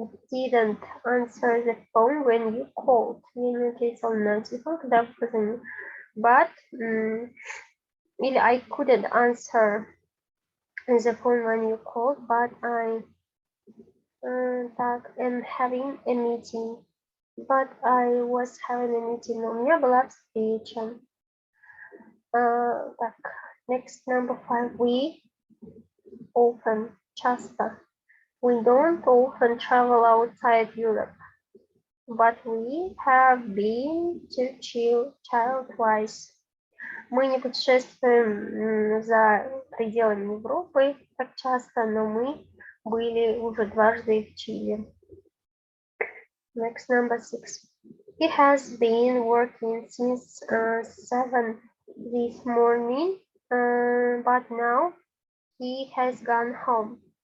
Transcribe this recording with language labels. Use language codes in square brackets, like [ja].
[en] didn't answer the phone when you called. [ru] Я не ответил на телефон, когда вы позвонили. [en] But, [ru] или [en] I couldn't answer the phone when you called, but I am having a meeting. But I was having a meeting. [ru] У меня была встреча. Так, [en] next number 5. We often, [ru] часто. [en] We don't often travel outside Europe, but we have been to Chile twice. [ru] Мы не путешествуем за пределами Европы так часто, но мы были уже дважды в Чили. [en] Next, number 6. He has been working since 7 this morning, but now he has gone home.